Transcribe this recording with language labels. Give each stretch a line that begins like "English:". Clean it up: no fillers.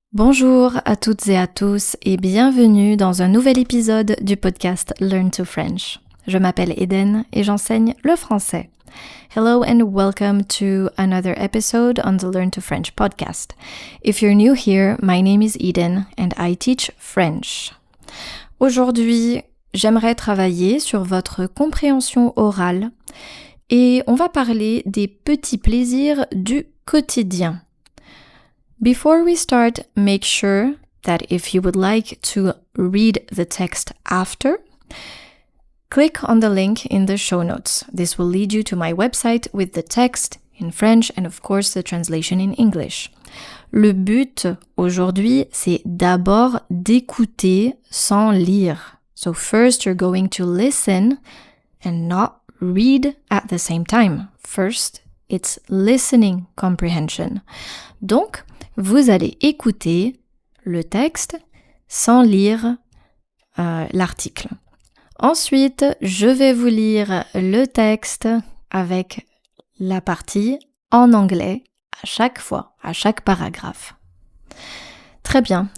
French: Bonjour à toutes et à tous et bienvenue dans un nouvel épisode du podcast Learn to French. Je m'appelle Eden et j'enseigne le français.
English: Hello and welcome to another episode on the Learn to French podcast. If you're new here, my name is Eden and I teach French.
French: Aujourd'hui, j'aimerais travailler sur votre compréhension orale et on va parler des petits plaisirs du quotidien.
English: Before we start, make sure that if you would like to read the text after, click on the link in the show notes. This will lead you to my website with the text in French and of course the translation in English.
French: Le but aujourd'hui, c'est d'abord d'écouter sans lire.
English: So first you're going to listen and not read at the same time. First, it's listening comprehension.
French: Donc, vous allez écouter le texte sans lire l'article. Ensuite, je vais vous lire le texte avec la partie en anglais à chaque fois, à chaque paragraphe. Très bien.